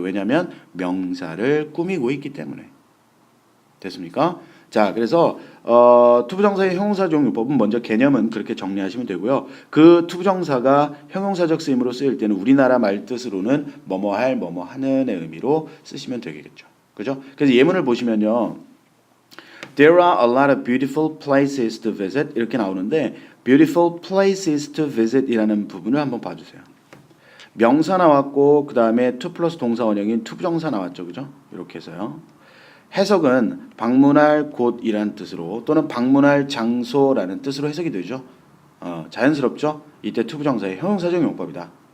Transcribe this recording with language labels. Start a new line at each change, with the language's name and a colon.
Korean: 왜냐하면 명사를 꾸미고 있기 때문에. 됐습니까? 자, 그래서 투부정사의 형용사적 용법은 먼저 개념은 그렇게 정리하시면 되고요. 그 투부정사가 형용사적 쓰임으로 쓰일 때는 우리나라 말 뜻으로는 뭐뭐할, 뭐뭐하는의 의미로 쓰시면 되겠죠. 그죠? 그래서 예문을 보시면요.
English: There are a lot of beautiful places to visit
Korean: 이렇게 나오는데
English: beautiful places to visit
Korean: 이라는 부분을 한번 봐주세요. 명사 나왔고 그 다음에 to 플러스 동사 원형인 투부정사 나왔죠. 그죠? 이렇게 해서요. 해석은 방문할 곳이라는 뜻으로 또는 방문할 장소라는 뜻으로 해석이 되죠. 자연스럽죠? 이때 투부정사의 형용사적 용법이다.